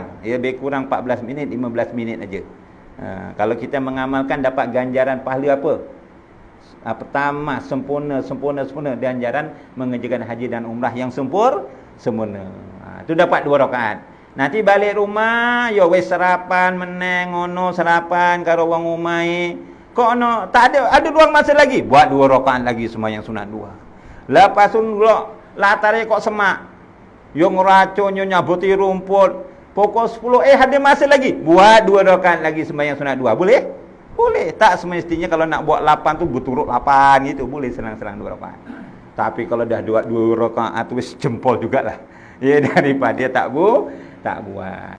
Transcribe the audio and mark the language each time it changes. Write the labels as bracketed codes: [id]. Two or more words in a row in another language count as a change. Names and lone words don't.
[ms] Dia lebih kurang 14 minit, 15 minit aja. Kalau kita mengamalkan dapat ganjaran pahala apa? Pertama, sempurna ganjaran mengerjakan haji dan umrah yang sempurna. Tu dapat 2 rakaat. Nanti balik rumah, [jv] yo wis sarapan meneng ngono, sarapan karo wong omahe. Kok ono [ms] tak ada ruang masa lagi? Buat 2 rakaat lagi sembahyang sunat duha. Lepas tu [jv] latare kok [ms] semak. [jv] Yo ngeracun, yo nyabuti rumput. [ms] Pukul 10 ada masa lagi. Buat 2 rakaat lagi sembahyang sunat duha. Boleh? Boleh. Tak semestinya kalau nak buat 8 tu berturut 8 gitu. Boleh selang-selang 2 rakaat. Tapi kalau dah buat 2 rakaat tu [jv] wis jempol [ms] jugalah. Ya, daripada tak buat.